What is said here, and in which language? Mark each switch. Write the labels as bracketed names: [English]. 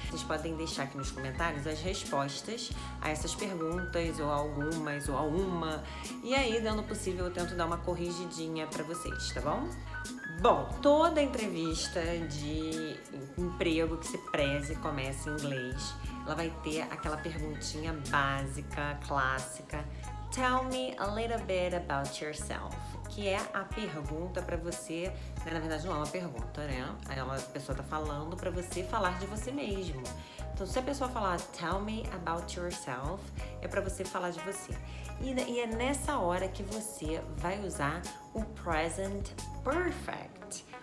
[Portuguese] Vocês podem deixar aqui nos comentários as respostas a essas perguntas, ou algumas, ou a uma. E aí, dando possível, eu tento dar uma corrigidinha para vocês, tá bom? Bom, toda entrevista de emprego que se preze comece em inglês, ela vai ter aquela perguntinha básica, clássica. [English] Tell me a little bit about yourself. [Portuguese] Que é a pergunta pra você, né? Na verdade não é uma pergunta, né? A pessoa tá falando pra você falar de você mesmo. Então, se a pessoa falar [English] tell me about yourself, [Portuguese] é pra você falar de você. E é nessa hora que você vai usar o present perfect.